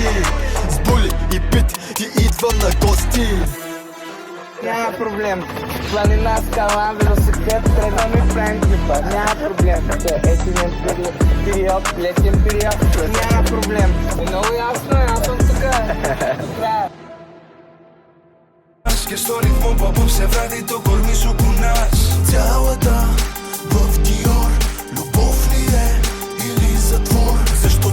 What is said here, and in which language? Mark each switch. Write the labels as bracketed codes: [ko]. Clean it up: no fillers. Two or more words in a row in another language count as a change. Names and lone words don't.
[bg] С були и пит ти идвам на гости. Няма проблем. Планина, скала, велосипед, тръгваме и правим клипа. Няма проблем. Есенен период, летен период. Няма проблем. Много ясно, аз съм тук. [el] Και στο ρυθμό που απόψε βράδυ το κορμί σου κουνάς. [bg] Цялата в Диор, любов ли е или затвор?